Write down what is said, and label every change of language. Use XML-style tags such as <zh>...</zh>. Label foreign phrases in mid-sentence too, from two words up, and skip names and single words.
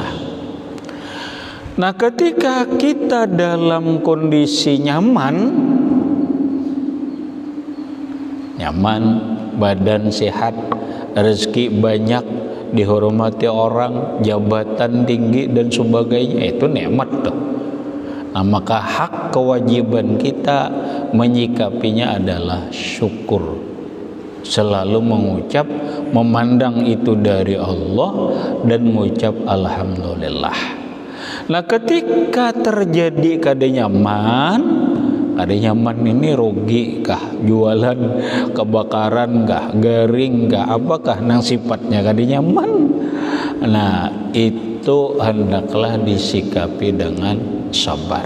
<id>Nah, ketika kita dalam kondisi nyaman, badan sehat, rezeki banyak, dihormati orang, jabatan tinggi dan sebagainya, itu nikmat tuh. Nah, maka hak kewajiban kita menyikapinya adalah syukur. Selalu mengucap, memandang itu dari Allah dan mengucap alhamdulillah. Nah, ketika terjadi keadaan nyaman ini rugi kah, jualan kebakaran kah, garing kah, apakah nang sifatnya keadaan nyaman. Nah, itu hendaklah disikapi dengan sabar.</id>